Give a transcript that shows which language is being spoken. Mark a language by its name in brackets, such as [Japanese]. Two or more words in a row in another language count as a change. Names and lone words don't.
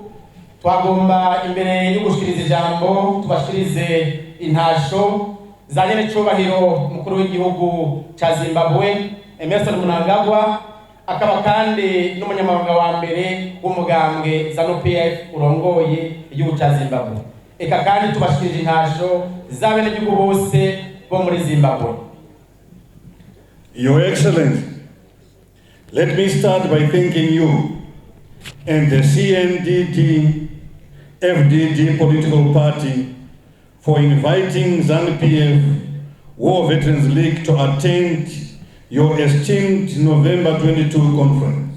[Rundi] Twagomba imbere yo gushikiriza ijambo tubashikirize intasho za nyiri cyubahiro umukuru w'igihugu cya Zimbabwe Emerson Mnangagwa, akaba kandi n'umunyamabanga wa mbere w'umugambwe ZANU-PF urongoye igihugu cya Zimbabwe. Eka kandi tubashikirije intasho z'abenegihugu bose bo muri Zimbabwe. [English] Your Excellency, let me start by thanking you and the Cndd-Fdd political party for inviting ZANU-PF War Veterans League to attend your esteemed November 22 conference.